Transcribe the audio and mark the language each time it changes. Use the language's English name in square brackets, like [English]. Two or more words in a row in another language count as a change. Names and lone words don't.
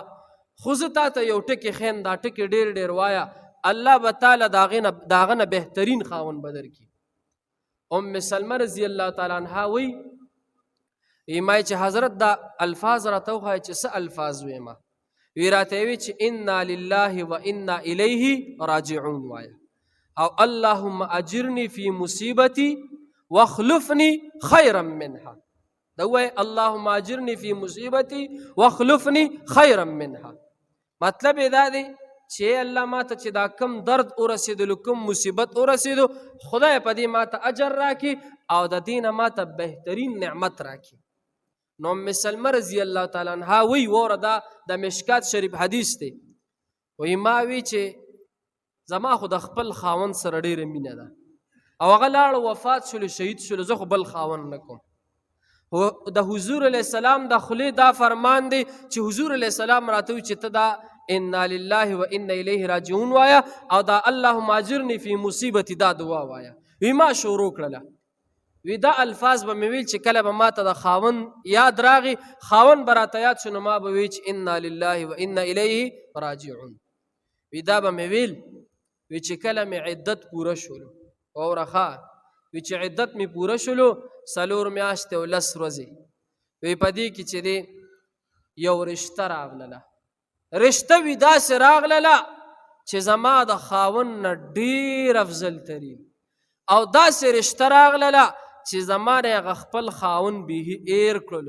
[Pashto] خو زه تا ته یو ټکي ښیم، دا ټکي ډېر ډېر وایه، الله به تعالی د هغه نه بهترین خاوند به درکړي. ام سلمه [Arabic] رضی الله تعالی عنها [Pashto] وی ایمای چې حضرت دا الفاظ راته وښایه چې څه الفاظ ویمه. وی راته وی چې [Arabic] انا لله و انا الیه راجعون [Pashto] وایه، او [Arabic] اللهم اجرني فی مصیبتی واخلفني خیرا منها. [Pashto] دا وایه [Arabic] اللهم اجرني فی مصیبتی واخلفني خیرا منها. [Pashto] مطلب دا دی چې الله ما ته چې دا کم درد ورسېدلو، کم مصیبت ورسېدو، خدای په دې ما ته اجر راکړي او د دې نه ما ته بهترین نعمت راکړي. نو ام سلمه [Arabic] رضی الله تعالی عنها [Pashto] وی وره دا د مشکات شریف حدیث دی، وی ما وی چې زما خو د خپل خاوند سره ډېره مینه ده او هغه لاړ وفات شلو، شهید شلو، زه خو بل خاوند نه کوم. د حضور [Arabic] علیه السلام [Pashto] د خولې دا فرمان دی چې حضور [Arabic] علیه السلام [Pashto] راته وی چې ته دا [Arabic] انا لله و انا الیه راجعون [Pashto] وایا او دا [Arabic] اللهم اجرني فی مصیبتی [Pashto] دا دعا وایا. وی ما شروع کړله، وی دا الفاظ به مې ویل چې کله به ما ته د خاوند یاد راغی، خاوند به راته یاد شو، نو ما به وی چې [Arabic] انا لله و انا الیه راجعون. [Pashto] وی دا به مې ویل، وی چې کله مې عدت پوره شولو، واوره ښه، وی چې عدت مې پوره شولو 4 میاشتې او 10 ورځې، وی په دې کې چې دی یو رشته راغلله، رشته وی داسې راغلله چې زما د خاوند نه ډېر افضل ترین، او داسې رشته راغلله چې زما نه هغه خپل خاوند بیخي ایر کړلو.